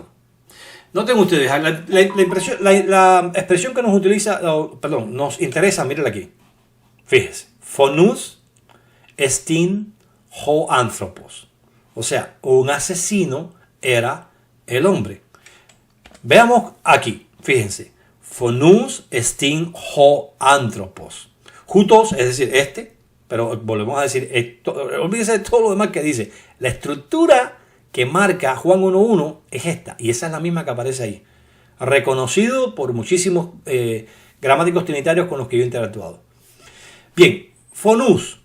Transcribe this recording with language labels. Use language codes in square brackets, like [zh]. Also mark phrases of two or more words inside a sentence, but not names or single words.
[es] Noten ustedes, la expresión que nos interesa, mírenla aquí. Fíjense, [el] φονεύς ἐστιν ὁ ἄνθρωπος. [es] O sea, un asesino era el hombre. Veamos aquí, fíjense. [el] Φονεύς ἐστιν ὁ ἄνθρωπος. [es] Jutos, es decir, pero volvemos a decir, olvídense de todo lo demás que dice. La estructura que marca Juan 1.1 es esta, y esa es la misma que aparece ahí. Reconocido por muchísimos gramáticos trinitarios con los que yo he interactuado. Bien, phonous.